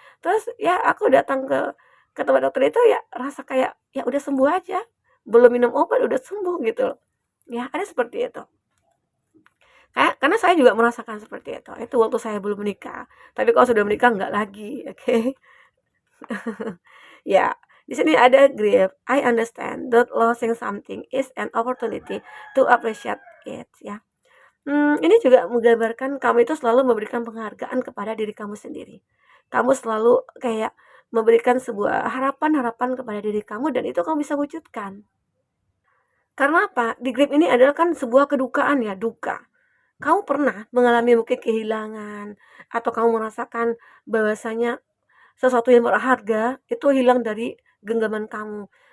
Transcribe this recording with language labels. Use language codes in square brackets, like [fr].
[id] Terus ya aku datang ke tempat dokter itu ya rasa kayak, ya udah sembuh aja, belum minum obat udah sembuh gitu loh. Ya ada seperti itu. Karena saya juga merasakan seperti itu waktu saya belum menikah, tapi kalau sudah menikah nggak lagi, oke. Ya, di sini ada grief. [en] I understand that losing something is an opportunity to appreciate it, ya. [id] Ini juga menggambarkan kamu itu selalu memberikan penghargaan kepada diri kamu sendiri. Kamu selalu kayak memberikan sebuah harapan-harapan kepada diri kamu dan itu kamu bisa wujudkan. Karena apa? Di grief ini adalah kan sebuah kedukaan ya, duka. Kamu pernah mengalami mungkin kehilangan atau kamu merasakan bahwasanya sesuatu yang berharga itu hilang dari genggaman kamu.